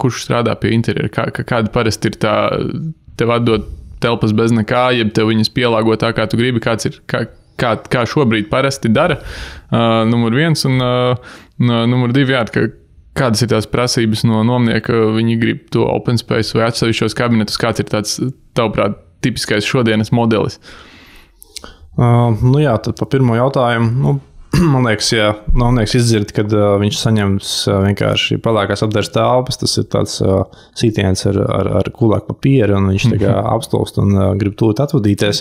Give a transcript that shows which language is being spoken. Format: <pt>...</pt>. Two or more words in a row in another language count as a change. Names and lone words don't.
<lv>Kurš strādā pie interjera? Kāda parasti ir tā, tev atdod telpas bez nekā, jeb tev viņas pielāgo tā, kā tu gribi, kā šobrīd parasti dara, numur 1, un numur 2, kādas ir tās prasības no nomnieka, viņi grib to</lv> <en>open space</en> <lv>vai atsevišķos kabinetus, kāds ir tāds, tavuprāt, tipiskais šodienas modelis? Tad pa pirmo jautājumu, man liekas, ja nomnieks izdzird, kad viņš saņems vienkārši pelēkās apdares telpas, tas ir tāds sītiens ar kulāku papīru, un viņš tā kā apstulst un grib tūlīt atvadīties.</lv>